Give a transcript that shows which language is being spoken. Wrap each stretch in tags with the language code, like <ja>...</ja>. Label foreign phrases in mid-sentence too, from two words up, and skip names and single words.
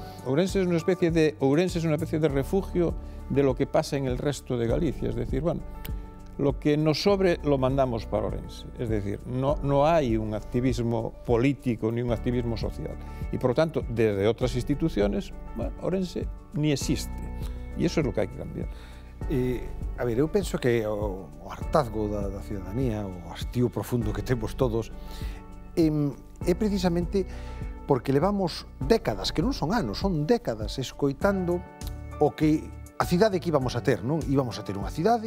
<es>Ourense es una especie de refugio de lo que pasa en el resto de Galicia. Es decir, bueno, lo que nos sobre lo mandamos para Ourense. Es decir, no hay un activismo político ni un activismo social. Y por lo tanto, desde otras instituciones, bueno, Ourense ni existe. Y eso es lo que hay que cambiar.</es> <gl>A ver, eu penso que o hartazgo da ciudadanía, o hastío profundo que temos todos, é precisamente porque levamos décadas, que non son anos, son décadas, escoitando o que a cidade que íbamos a ter, non? Íbamos a ter unha cidade...</gl>